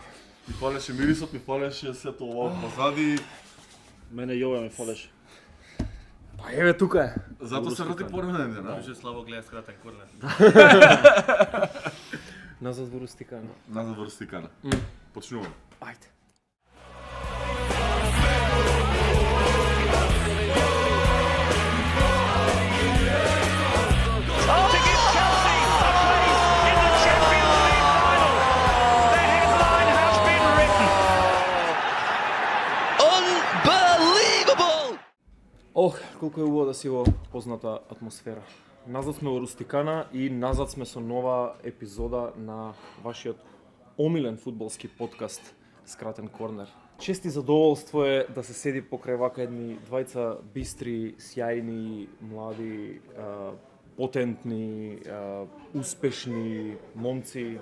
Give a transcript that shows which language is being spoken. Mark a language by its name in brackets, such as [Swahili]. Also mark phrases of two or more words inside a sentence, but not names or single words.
[Macedonian] Ми фалеше мирисот, ми фалеше сето ова позади. Мене Јове ми фалеше. Па еве тука е. Зато се врати пореден ден, а? Може слабо гледа скратен корнер. Назад во Рустикана. Назад во Рустикана. Почнуваме. Ајде. [English] To give Chelsea a place in the Champions League final. The headline has been written. Unbelievable! [Macedonian] Ох, колку е убаво да си во позната атмосфера. Назад сме во Рустикана и назад сме со нова епизода на вашиот омилен фудбалски подкаст Скратен корнер. Чест и задоволство е да се седи покрај вака едни двајца бистри, сјајни, млади, потентни, успешни момци.